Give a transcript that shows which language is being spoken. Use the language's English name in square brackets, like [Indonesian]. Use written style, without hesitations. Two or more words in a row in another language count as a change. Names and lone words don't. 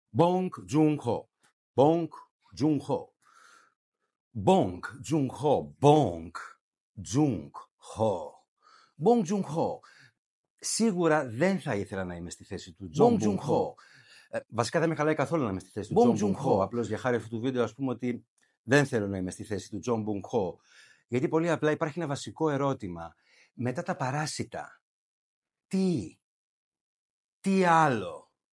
[Greek] Bong Joon-ho. Bong Joon-ho. Bong Joon-ho. Bong Joon-ho. Bong Joon-ho. Σίγουρα δεν θα ήθελα να είμαι στη θέση του Bong Joon-ho. Βασικά δεν με χαλάει καθόλου να είμαι στη θέση του Bong Joon-ho. Απλώς για χάρη αυτού του βίντεο, ας πούμε ότι δεν θέλω να είμαι στη θέση του Bong Joon-ho. Γιατί πολύ απλά υπάρχει ένα βασικό ερώτημα. Μετά τα παράσιτα, τι άλλο?